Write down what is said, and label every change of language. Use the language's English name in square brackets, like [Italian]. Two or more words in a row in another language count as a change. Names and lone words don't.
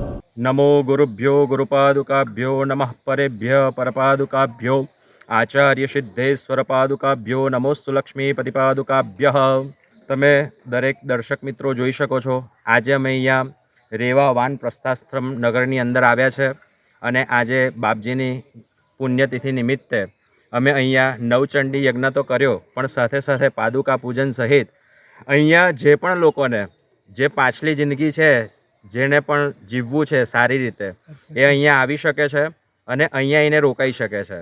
[Sanskrit] नमो गुरुभ्यो गुरुपादुकाभ्यो नमः परेभ्य परपादुकाभ्यो आचार्य सिद्धेश्वर पादुकाभ्यो नमोस्तु लक्ष्मीपतिपादुकाभ्य। [Gujarati] તમે દરેક દર્શક મિત્રો જોઈ શકો છો, આજે અમે અહીંયા રેવા વાન પ્રસ્થાશ્રમ નગરની અંદર આવ્યા છે અને આજે બાપજીની પુણ્યતિથિ નિમિત્તે અમે અહીંયા નવચંડી યજ્ઞ તો કર્યો, પણ સાથે સાથે પાદુકા પૂજન સહિત અહીંયા જે પણ લોકોને જે પાછલી જિંદગી છે, જેને પણ જીવવું છે સારી રીતે, એ અહીંયા આવી શકે છે અને અહીંયા એને રોકાઈ શકે છે.